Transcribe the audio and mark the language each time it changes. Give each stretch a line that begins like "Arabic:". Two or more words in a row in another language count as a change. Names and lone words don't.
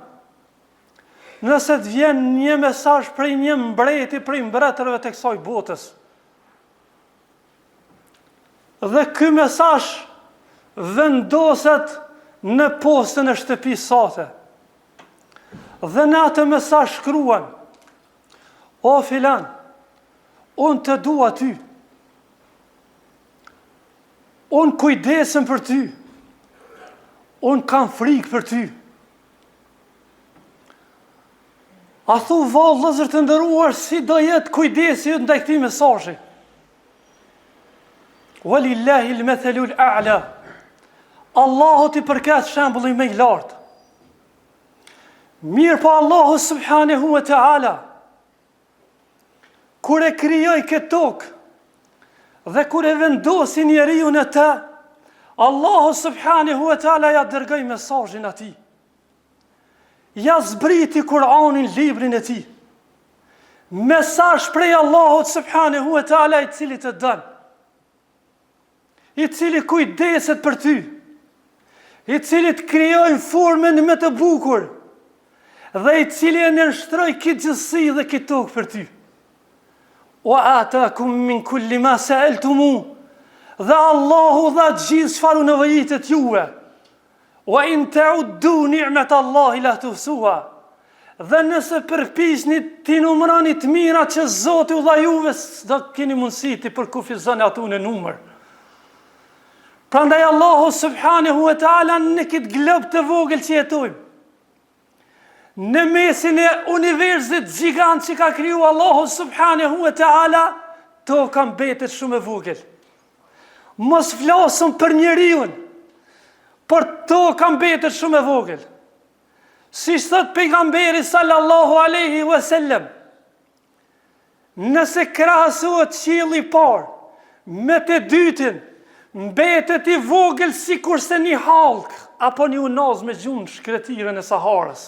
Albanian: Nëse të vjen një mesazh prej një mbreti prej mbretërve të kësaj botës, dhe ky mesazh vendoset në postën e shtëpisë sate, dhe në atë mesazh shkruan: "O filan, unë të dua ty. Unë kujdesem për ty. Unë kam frikë për ty." A thu vëllezër të nderuar, si do jetë kujdesi ndaj këtij mesazhi?
Arabic: ولله المثل الأعلى.
Albanian: Allahut I përket shembulli më I lartë. Mirë po Allahu
Arabic: سبحانه وتعالى,
Albanian: kur e krijoi këtë tokë dhe kur e vendosi njeriu në të, Allahu
Arabic: سبحانه وتعالى
Albanian: ja dërgoi mesazhin atij. Ja zbriti Kur'anin, librin e Tij. Mesazh prej Allahut
Arabic: سبحانه وتعالى
Albanian: I cili të dën, I cili kujdeset për ty, I cili të krijoi formën më të bukur, dhe I cili e nënshtroi këtë gjësi dhe këtë tokë për ty.
Arabic: وآتاكم من كل ما سألتموه.
Albanian: Dhe Allahu dha gjithë çfarë nevojitet juve.
Arabic: وإن تعدوا نعمة الله لا تحصوها.
Albanian: Dhe nëse përpiqni ti numëroni të mirat që Zoti u dha juve, s'do keni mundësi ti përkufizoni ato në numër. Prandaj Allahu
Arabic: سبحانه وتعالى
Albanian: në këtë glob të vogël që jetojmë, në mesin e universit gjigant që ka kriju Allahu
Arabic: سبحانه وتعالى,
Albanian: to ka mbetet shumë e vogël. Mos flasëm për njeriun, por to ka mbetet shumë e vogël. Si thot pejgamberi
Arabic: صلى الله عليه وسلم,
Albanian: nëse krahasohet qielli i parë me të dytin, mbetet i vogël sikurse një hallk apo një unaz me gjunë shkretirën e Saharës.